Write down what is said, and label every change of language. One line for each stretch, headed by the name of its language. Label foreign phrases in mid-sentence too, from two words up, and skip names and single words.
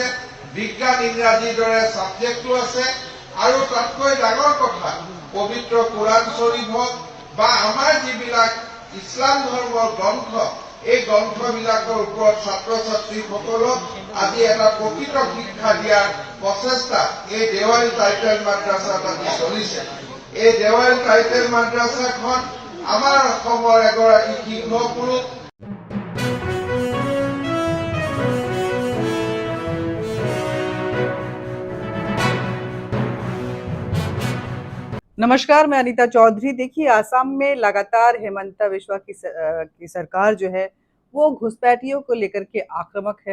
Assamese: বিজ্ঞান ইংৰাজীৰ দৰে ছাবজেক্টো আছে আৰু তাতকৈ ডাঙৰ কথা, পবিত্ৰ কোৰাণ শ্বৰীফ হওক বা আমাৰ যিবিলাক ইছলাম ধৰ্মৰ গ্ৰন্থ, এই গ্ৰন্থবিলাকৰ ওপৰত ছাত্ৰ ছাত্ৰীসকলক আজি এটা প্ৰকৃত শিক্ষা দিয়াৰ প্ৰচেষ্টা এই দেৱাইল টাইটেল মাদ্ৰাসাত আজি চলিছে। এই দেৱাইল টাইটেল মাদ্ৰাসাখন আমাৰ অসমৰ এগৰাকী সিংহপুৰুষ।
Hindi: नमस्कार, मैं अनीता चौधरी। देखिए, आसाम में लगातार हेमंत बिस्वा की सरकार जो है वो घुसपैठियों को लेकर के आक्रामक है।